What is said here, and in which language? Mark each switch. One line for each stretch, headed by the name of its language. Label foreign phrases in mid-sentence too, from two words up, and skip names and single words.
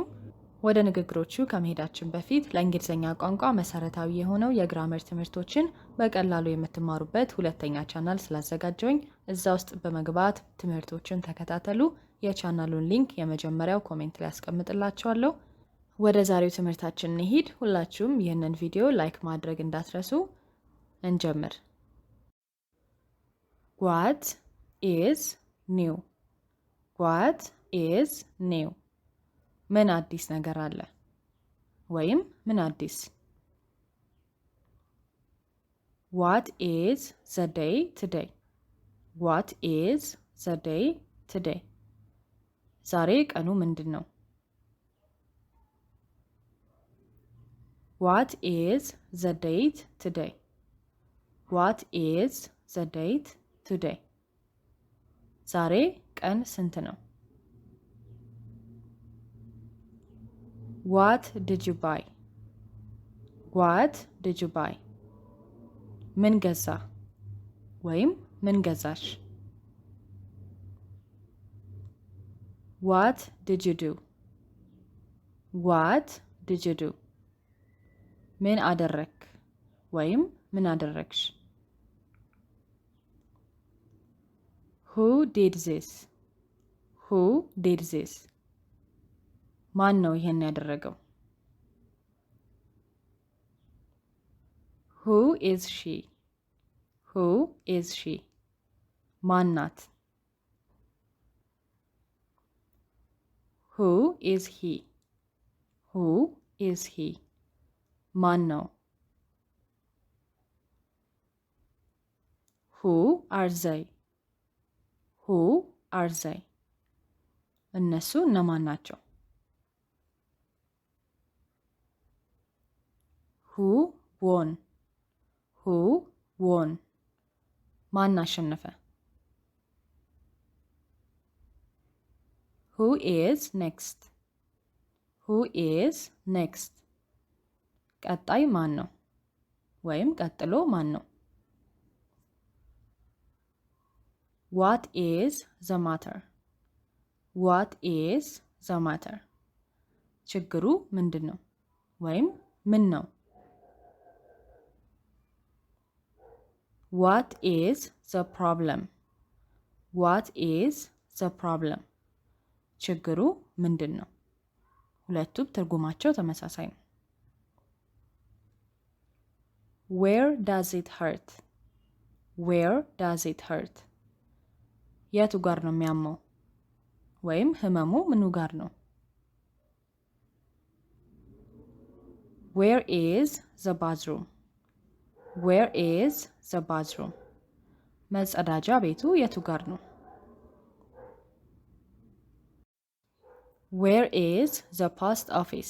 Amharic: ወደ ንግግሮቹ ከመሄዳችን በፊት ለእንግሊዘኛ ቋንቋ መሰረታዊ የሆነው የግራመር ትምህርቶችን በቀላሉ የምትማሩበት ሁለተኛ ቻናል ስላዘጋጀውኝ እዛ ውስጥ በመግባት ትምህርቶችን ተከታተሉ። የቻናሉን ሊንክ የመጀመሪያው ኮሜንት ላይ አስቀምጥላችኋለሁ። ወደ ዛሬው ትምህርታችን እንሂድ። ሁላችሁም ይህንን
English: video like
Amharic: ማድረግ እንዳትረሱ። እንጀምር።
English: What is new? What is new?
Amharic: ምን አዲስ ነገር አለ? ወይም ምን አዲስ?
English: What is the day today? What is the day today?
Amharic: ዛሬ ቀኑ ምንድን ነው?
English: What is the date today? What is the date today?
Amharic: ዛሬ ቀን ስንት ነው?
English: What did you buy? What did you buy?
Amharic: ምን ገዛ ወይም ምን ገዛሽ?
English: What did you do? What did you do?
Amharic: ምን አደረክ ወይም ምን አደረግሽ?
English: Who did this? Who did this?
Amharic: ማን ነው ይሄን ያደረገው?
English: Who is she? Who is she?
Amharic: ማን ናት?
English: Who is he? Who is he?
Amharic: ማን ነው?
English: Who are they? Who are they?
Amharic: እነሱ እነማን ናቸው?
English: Who won? Who won?
Amharic: ማን አሸነፈ?
English: Who is next? Who is next?
Amharic: ቀጣይ ማን ነው? ወይም ቀጥሎ ማን ነው?
English: What is the matter? What is the matter?
Amharic: ችግሩ ምንድን ነው? ወይም ምን ነው?
English: What is the problem? What is the problem?
Amharic: ችግሩ ምንድን ነው? ሁለቱም ትርጉማቸው ተመሳሳይ ነው።
English: Where does it hurt? Where does it hurt?
Amharic: የቱ ጋር ነው የሚያመው? ወይም ህመሙ ምኑ ጋር ነው?
English: Where is the bathroom? Where is the bathroom?
Amharic: መጸዳጃ ቤቱ የቱ ጋር ነው?
English: Where is the post office?